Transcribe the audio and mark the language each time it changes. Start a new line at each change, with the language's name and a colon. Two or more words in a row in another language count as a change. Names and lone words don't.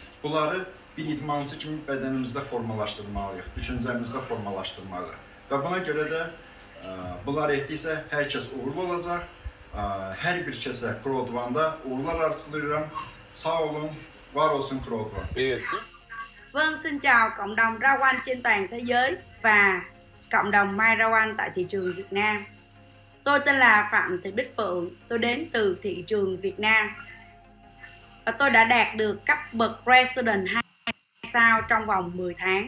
Azerbaijani: Bunları bir idmançı kimi bədənimizdə formalaşdırmalıyıq, düşüncəmizdə formalaşdırmalıyıq. Və buna görə də bunlar etdiksə, hər kəs uğurlu olacaq. Hər bir kəsə CROWD1-da uğurlar arzulayıram. Sağ olun, var olsun CROWD1.
Vietnamese: Vâng, xin chào cộng đồng rau quanh trên toàn thế giới và cộng đồng mai rau quanh tại thị trường Việt Nam. Tôi tên là Phạm Thị Bích Phượng, tôi đến từ thị trường Việt Nam. Và tôi đã đạt được cấp bậc Resident 2 sao trong vòng 10 tháng.